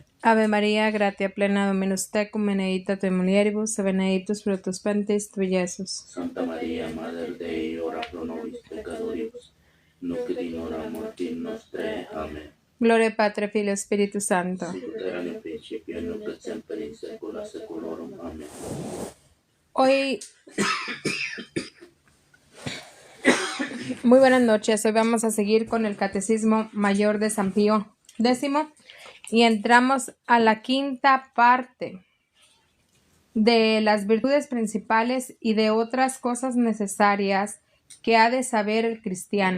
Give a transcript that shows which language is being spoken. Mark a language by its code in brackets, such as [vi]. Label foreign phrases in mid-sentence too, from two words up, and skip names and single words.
[la] Ave María, gratia plena, Dominus tecum, benedicta tui mulieribus, et benedictus fructus ventris tui, Iesus. [es] Santa María, Madre de Dios, [la] ora pro nobis peccatoribus, nunc et in hora mortis nostre. Amén. Gloria Patri, Filio, Spiritus Santo. Sicut erat in principio, nunc et semper in saecula saeculorum. Amén. [es] Hoy, muy buenas noches. Hoy vamos a seguir con el Catecismo Mayor de San Pío X y entramos a la quinta parte de las virtudes principales y de otras cosas necesarias que ha de saber el cristiano.